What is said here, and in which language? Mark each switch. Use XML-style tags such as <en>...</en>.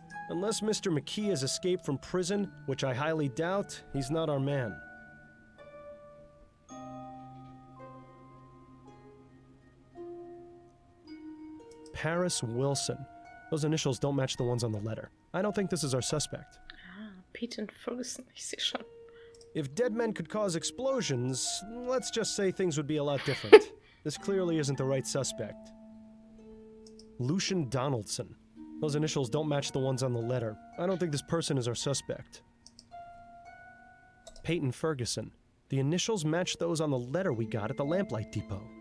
<en>Unless Mr. McKee has escaped from prison, which I highly doubt, he's not our man. Paris Wilson. Those initials don't match the ones on the letter. I don't think this is our suspect.</en> <de>Ah, Peter und Ferguson, ich sehe schon.</de> <en>If dead men could cause explosions, let's just say things would be a lot different. This clearly isn't the right suspect. Lucian Donaldson. Those initials don't match the ones on the letter. I don't think this person is our suspect. Peyton Ferguson. The initials match those on the letter we got at the Lamplight Depot.</en>